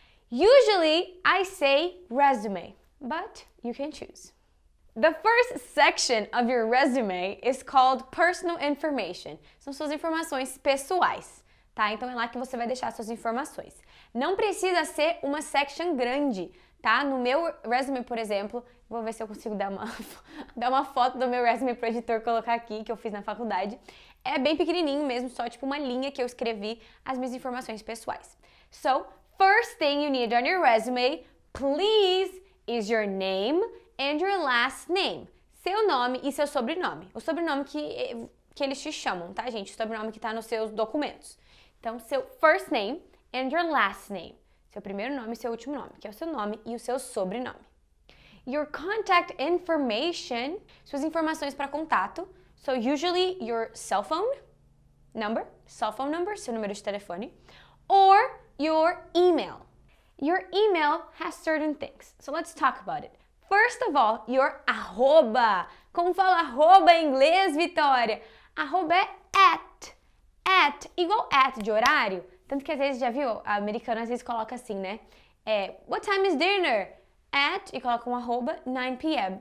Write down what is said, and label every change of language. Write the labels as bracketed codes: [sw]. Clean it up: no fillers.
[en] Usually, I say resume, but you can choose. The first section of your resume is called personal information. [pt] São suas informações pessoais, tá? Então é lá que você vai deixar suas informações. Não precisa ser uma section grande, tá? No meu resume, por exemplo, vou ver se eu consigo dar uma foto do meu resume pro editor colocar aqui, que eu fiz na faculdade. É bem pequenininho mesmo, só tipo uma linha que eu escrevi as minhas informações pessoais. [en] So, first thing you need on your resume, please, is your name and your last name. [pt] Seu nome e seu sobrenome. O sobrenome que eles te chamam, tá, gente? O sobrenome que tá nos seus documentos. Então, seu [en] first name and your last name. [pt] Seu primeiro nome e seu último nome, que é o seu nome e o seu sobrenome. [en] Your contact information, [pt] suas informações para contato. [en] So, usually your cell phone number, [pt] seu número de telefone, [en] or your email. Your email has certain things. So, let's talk about it. First of all, your arroba. [pt] Como fala arroba em inglês, Vitória? Arroba é at. At, igual at de horário. Tanto que às vezes, já viu, a americana às vezes coloca assim, né? [en] What time is dinner? At, e coloca um arroba, 9 p.m.